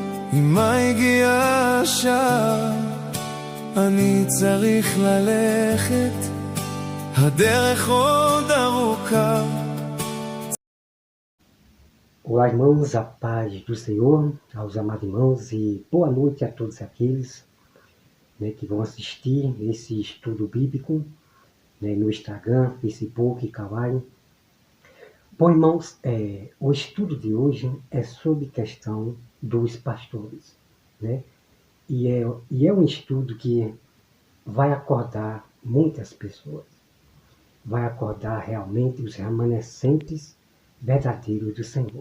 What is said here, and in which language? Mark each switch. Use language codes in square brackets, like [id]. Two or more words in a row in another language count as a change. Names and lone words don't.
[he] אמא הגיעה השעה, אני צריך ללכת, הדרך עוד ארוכה. [pt] Olá, irmãos, a paz do Senhor, aos amados irmãos, e boa noite a todos aqueles, que vão assistir esse estudo bíblico, no Instagram, Facebook, Kawaii. Bom, irmãos, o estudo de hoje é sobre questão dos pastores, E é um estudo que vai acordar muitas pessoas, vai acordar realmente os remanescentes verdadeiros do Senhor.